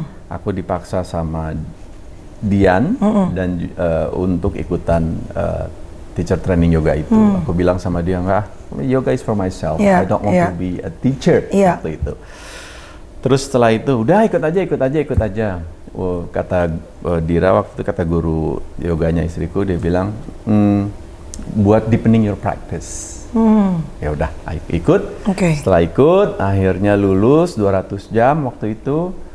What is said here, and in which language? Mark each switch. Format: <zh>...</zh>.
<id>Aku dipaksa sama Dian dan untuk ikutan teacher training yoga itu. Aku bilang sama dia enggak,</id> <en>yoga is for myself. I don't want to be a teacher</en> <id>waktu itu. Terus setelah itu udah ikut aja. Kata Dira waktu itu kata guru yoganya istriku dia bilang buat</id> <en>deepening your practice.</en> <id>Ya udah ikut. Setelah ikut akhirnya lulus 200 jam waktu itu.</id>